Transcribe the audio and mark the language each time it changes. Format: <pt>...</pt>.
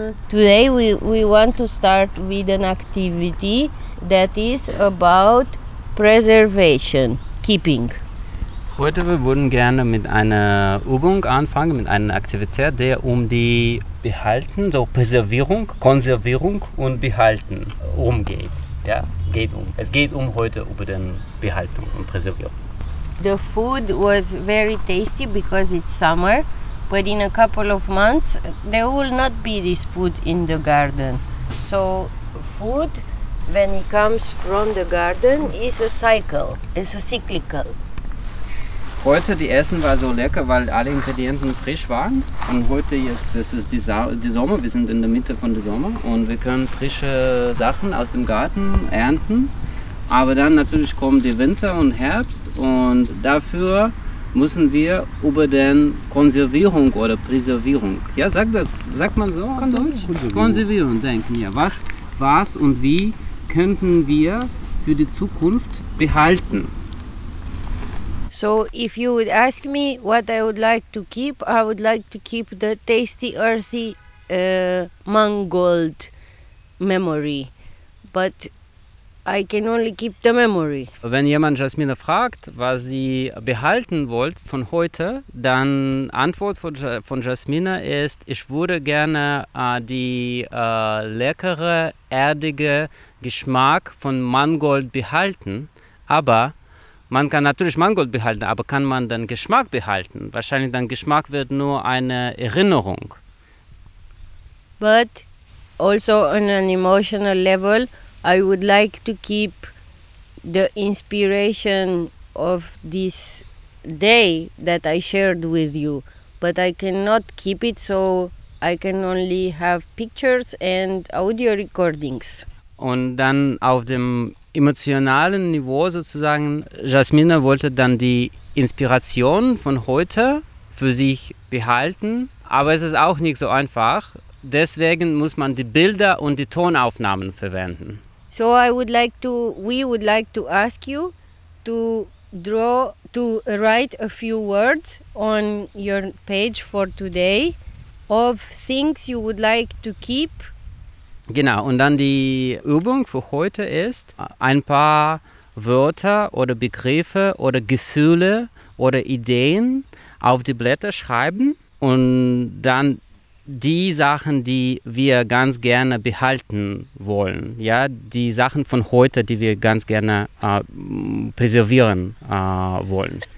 <en>Today we want to start with an activity that is about preservation, keeping.</en> <de>Heute wir würden gerne mit einer Übung anfangen, mit einer Aktivität, der um die Behalten, so Präservierung, Konservierung und Behalten umgeht. Ja, geht um. Es geht um heute über den Behalten und Präservierung.</de> <en>The food was very tasty because it's summer, but in a couple of months there will not be this food in the garden. So food, when it comes from the garden, is a cycle, it's a cyclical.</en> <de>Heute die Essen war so lecker, weil alle Ingredienten frisch waren. Und heute jetzt, es ist die Sommer, wir sind in der Mitte von der Sommer und wir können frische Sachen aus dem Garten ernten. Aber dann natürlich kommen die Winter und Herbst und dafür müssen wir über den Konservierung oder Präservierung, ja, sag das, sagt man so in Deutsch? Konservieren denken, ja. Was und wie könnten wir für die Zukunft behalten?</de> <en>So if you would ask me what I would like to keep, I would like to keep the tasty, earthy, mangold memory. But I can only keep the memory.</en> <de>Wenn jemand Jasmine fragt, was sie behalten wollt von heute, dann Antwort von Jasmine ist, ich würde gerne die leckere, erdige Geschmack von Mangold behalten, aber man kann natürlich Mangold behalten, aber kann man dann Geschmack behalten? Wahrscheinlich dann Geschmack wird nur eine Erinnerung.</de> <en>But also on an emotional level, I would like to keep the inspiration of this day that I shared with you. But I cannot keep it, so I can only have pictures and audio recordings.</en> <de>Und dann auf dem emotionalen Niveau sozusagen, Jasmine wollte dann die Inspiration von heute für sich behalten, aber es ist auch nicht so einfach. Deswegen muss man die Bilder und die Tonaufnahmen verwenden.</de> <en>So I would like to, we would like to ask you to draw, to write a few words on your page for today of things you would like to keep.</en> <de>Genau, und dann die Übung für heute ist, ein paar Wörter oder Begriffe oder Gefühle oder Ideen auf die Blätter schreiben und dann die Sachen, die wir ganz gerne behalten wollen, ja, die Sachen von heute, die wir ganz gerne präservieren wollen.</de>